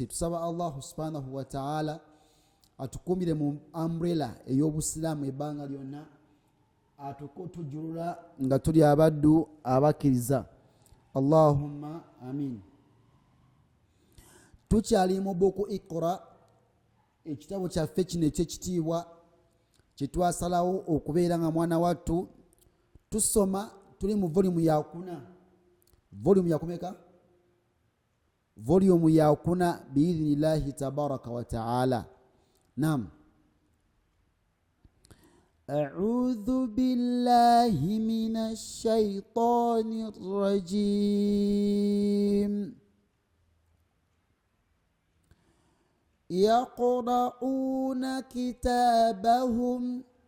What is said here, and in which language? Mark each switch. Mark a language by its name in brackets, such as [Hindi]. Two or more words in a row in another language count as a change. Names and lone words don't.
[Ganda] Tusaba [Arabic] الله سبحانه وتعالى [Ganda] atukumire mu umbrella ey'obusiramu ebbanga lyonna, atukotujulula nga tuli abaddu abakiriza. [Arabic] اللهم آمين. [Ganda] Tukyali mu buku Iqra, ekitabo kyaffe kino ekyekitiibwa kyetwasalawo okubeera nga mwana wattu tusoma. Tuli mu volume ya kuna. Volume ya kumeka? Volume ya kuna [Arabic] بإذن الله تبارك وتعالى. [Ganda] Naam. [Arabic] أعوذ بالله من الشيطان الرجيم. يقرؤون كتابهم.